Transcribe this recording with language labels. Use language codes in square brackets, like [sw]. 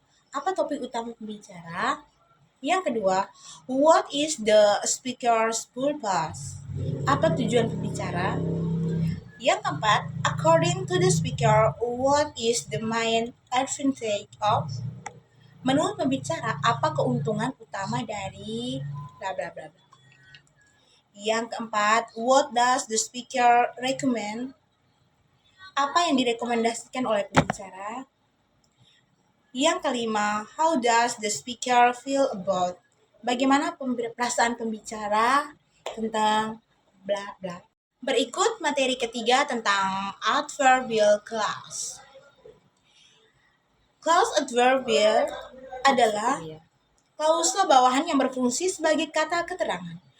[id] Apa topik utama pembicara? Yang kedua, [en] what is the speaker's purpose? [id] Apa tujuan pembicara? Yang keempat, [en] according to the speaker, what is the main advantage of? [id] Menurut pembicara, apa keuntungan utama dari bla bla bla. Yang keempat, [en] what does the speaker recommend? [id] Apa yang direkomendasikan oleh pembicara? Yang kelima, [en] how does the speaker feel about? [id] Bagaimana perasaan pembicara tentang bla bla. Berikut materi ketiga tentang adverbial clause. Clause adverbial adalah klausa bawahan yang berfungsi sebagai kata keterangan.